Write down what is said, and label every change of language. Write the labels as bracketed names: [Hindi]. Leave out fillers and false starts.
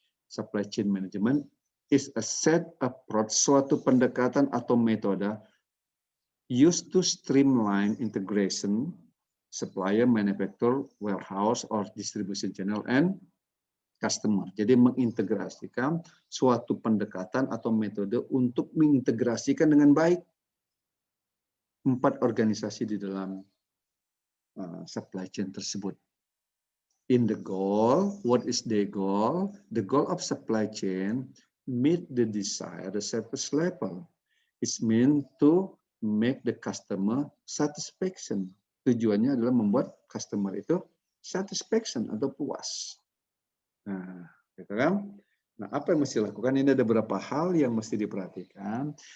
[English] Supply chain management is a set approach, [Indonesian] suatu pendekatan atau metode [English] used to streamline integration, supplier, manufacturer, warehouse, or distribution channel, and customer. [Indonesian] Jadi mengintegrasikan suatu pendekatan atau metode untuk mengintegrasikan dengan baik 4 organisasi di dalam supply chain tersebut. [English] In the goal, what is the goal? The goal of supply chain meet the desired service level. It's meant to make the customer satisfaction. [Indonesian] Tujuannya adalah membuat customer itu satisfaction atau puas. Nah, gitu kan? Nah, apa yang mesti dilakukan? Ini ada beberapa hal yang mesti diperhatikan.